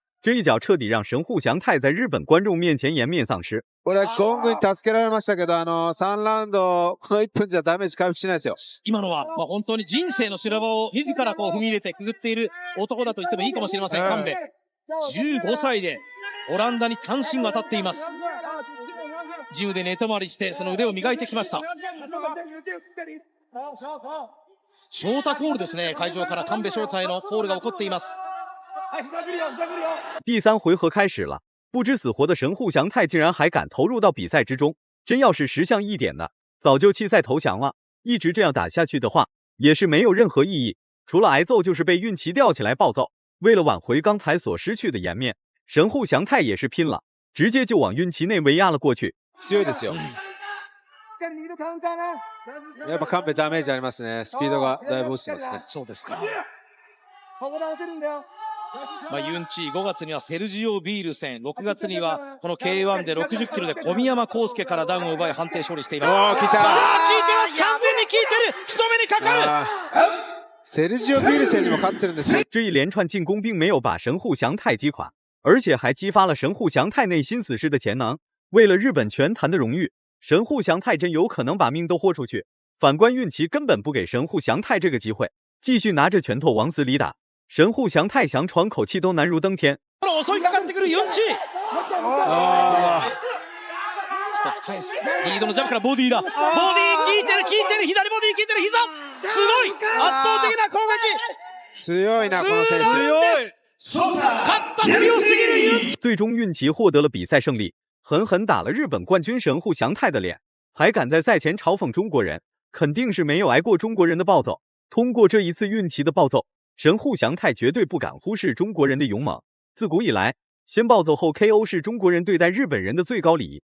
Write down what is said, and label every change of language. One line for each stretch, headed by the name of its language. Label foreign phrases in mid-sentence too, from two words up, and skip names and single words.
Chinese: 这一脚彻底让神户祥太在日本观众面前颜面丧失。
Japanese: これはゴングに助けられましたけど、3ラウンド、この1分じゃダメージ回復しないですよ。今のは、本当に人生の修羅場を自ら踏み入れてくぐっている男だと言ってもいいかもしれません、カンベ。15歳でオランダに単身渡っています。ジムで寝泊まりしてその腕を磨いてきました。ショータコールですね。会場から神戸翔太へのコールが起こっています。
Chinese: 第3回合开始了，不知死活的神户祥太竟然还敢投入到比赛之中，真要是识相一点的，早就弃赛投降了。一直这样打下去的话，也是没有任何意义，除了挨揍就是被运奇吊起来暴揍。为了挽回刚才所失去的颜面，神户祥太也是拼了，直接就往运奇内围压了过去。
Japanese: 強いですよ。やっぱカンペダメージありますね。スピードがだいぶ落ちてますね。そうですか。ユンチ5月にはセルジオ・ビール戦、6月にはこの K1 で60キロで小宮山康介からダウンを奪い判定勝利しています。効いた。効いてます。完全に効いてる。人目にかかる。セルジオ・ビール戦にも勝ってるんですよ。
Chinese: 这一连串进攻并没有把神户祥太击垮，而且还激发了神户祥太内心死士的潜能。为了日本拳坛的荣誉，神户祥太真有可能把命都豁出去。反观运奇根本不给神户祥太这个机会，继续拿着拳头往死里打。神户祥太想喘口气都难如登天。
Japanese: 襲いかかってくるユンチ。一つ返す。リードのジャンプからボディだ。ボディ効いてる効いてる。左ボディ効いてる。膝。すごい。圧倒的な攻撃。強いなこの選手。強い。勝った強すぎるユンチ。
Chinese: 最终运奇获得了比赛胜利，狠狠打了日本冠军神户祥太的脸，还敢在赛前嘲讽中国人，肯定是没有挨过中国人的暴揍。通过这一次运奇的暴揍， 神户祥太绝对不敢忽视中国人的勇猛。自古以来，先暴走后 KO 是中国人对待日本人的最高礼仪。